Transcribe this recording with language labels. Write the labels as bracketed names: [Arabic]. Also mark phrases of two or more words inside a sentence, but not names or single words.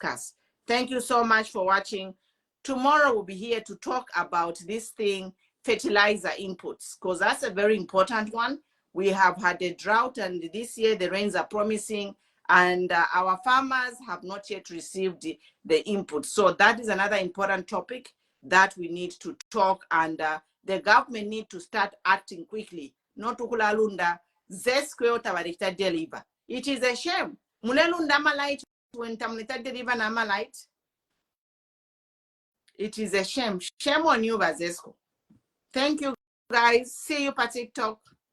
[English] Thank you so much for watching. tomorrow we'll be here to talk about this thing, fertilizer inputs, because that's a very important one. We have had a drought, and this year the rains are promising, and our farmers have not yet received the input. So that is another important topic that we need to talk, and the government need to start acting quickly. [Bemba] Not ukulalunda Zesco tabarita deliver. [English] It is a shame. [Bemba] Mulelunda malite when tamlita deliver na malite. [English] It is a shame. Shame on you, Zesco. Thank you, guys. See you for TikTok.